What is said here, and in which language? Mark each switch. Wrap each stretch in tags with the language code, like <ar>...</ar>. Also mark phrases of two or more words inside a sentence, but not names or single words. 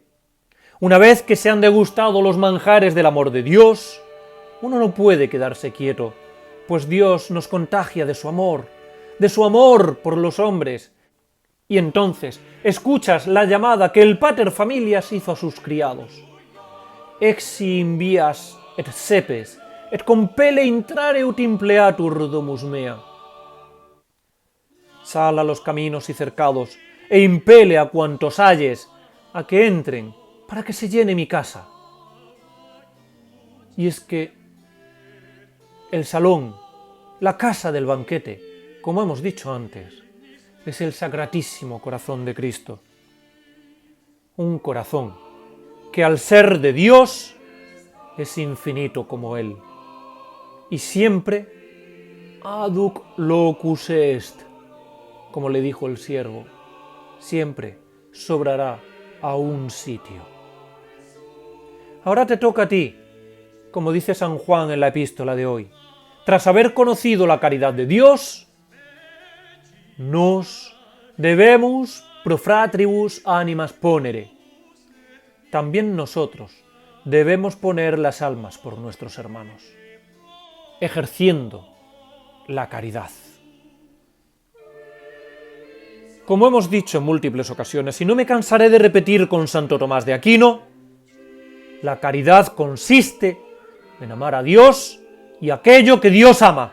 <es>Una vez que se han degustado los manjares del amor de Dios, uno no puede quedarse quieto, pues Dios nos contagia de su amor por los hombres. Y entonces escuchas la llamada que el</es> <la>pater familias</la> <es>hizo a sus criados.</es> <la>Exi invias et sepes, et compele intrare ut impleatur domus mea.</la> <es>Sal a los caminos y cercados, e impele a cuantos halles a que entren, para que se llene mi casa. Y es que el salón, la casa del banquete, como hemos dicho antes, es el Sacratísimo Corazón de Cristo. Un corazón que al ser de Dios es infinito como Él.</es> <la>Y siempre aduc locus est,</la> <es>como le dijo el siervo, siempre sobrará a un sitio. Ahora te toca a ti, como dice San Juan en la epístola de hoy. Tras haber conocido la caridad de Dios, nos debemos</es> <la>pro fratribus animas ponere.</la> <es>También nosotros debemos poner las almas por nuestros hermanos, ejerciendo la caridad. Como hemos dicho en múltiples ocasiones, y no me cansaré de repetir con Santo Tomás de Aquino, la caridad consiste en amar a Dios y aquello que Dios ama.</es>